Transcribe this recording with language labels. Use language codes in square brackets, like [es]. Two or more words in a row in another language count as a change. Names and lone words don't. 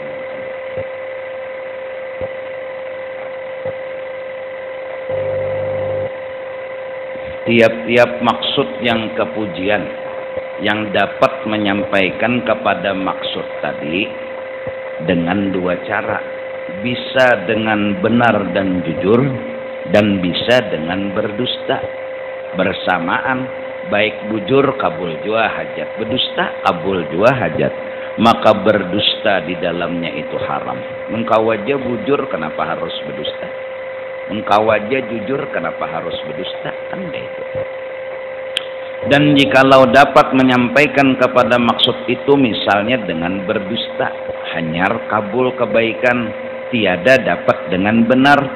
[id] Tiap-tiap maksud yang kepujian yang dapat menyampaikan kepada maksud tadi dengan dua cara, bisa dengan benar dan jujur, dan bisa dengan berdusta bersamaan. [bjn] Baik bujur kabul jua hajat, berdusta kabul jua hajat. [id] Maka berdusta di dalamnya itu haram. [bjn] Engkau aja bujur, kenapa harus berdusta? Engkau aja jujur, kenapa harus berdusta? Kan itu. [id] Dan jikalau dapat menyampaikan kepada maksud itu, misalnya dengan berdusta, hanyar kabul kebaikan, tiada dapat dengan benar.